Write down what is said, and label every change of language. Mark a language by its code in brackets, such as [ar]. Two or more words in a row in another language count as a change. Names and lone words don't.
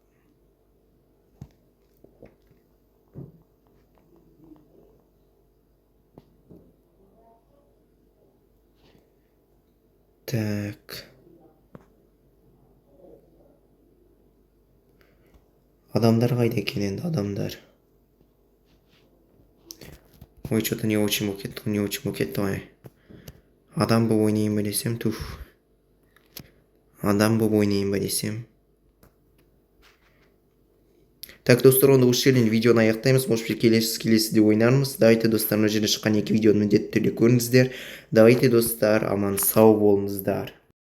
[ru] Так. [kk] Адамдар қайда екен енді, адамдар? Ой, [ru] что-то не очень букет, давай. [kk] Адам болып ойнайын білесем, Так, достар, онда осы жерден видеоны аяқтаймыз. [ru] Может быть, [kk] келесіде ойнармыз. Давайте, достар, мына жерде шыққан 2 видеоны міндетті түрде көріңіздер. Давайте, достар, аман сау болыңыздар.